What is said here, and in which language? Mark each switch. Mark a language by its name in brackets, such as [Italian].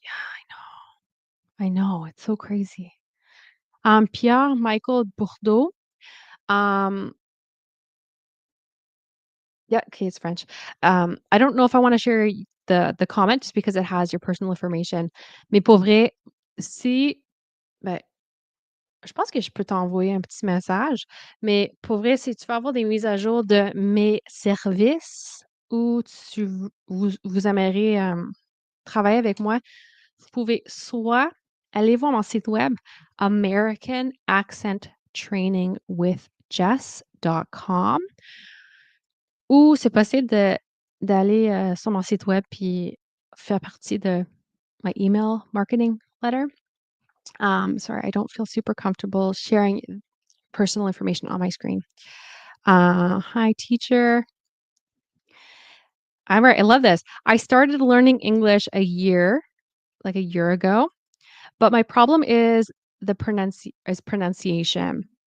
[English] Yeah, I know. It's so crazy. Pierre Michael Bourdeau. Um, yeah, okay, it's French. I don't know if I want to share the comment just because it has your personal information. [French] Mais pour vrai, si, ben, je pense que je peux t'envoyer un petit message, mais pour vrai, si tu veux avoir des mises à jour de mes services ou vous aimeriez travailler avec moi, vous pouvez soit aller voir mon site web americanaccenttrainingwithjess.com ou c'est possible d'aller sur mon site web puis faire partie de [English] my email marketing letter. Sorry, I don't feel super comfortable sharing personal information on my screen. Hi, teacher. I'm right. I love this. I started learning English like a year ago, but my problem is pronunciation.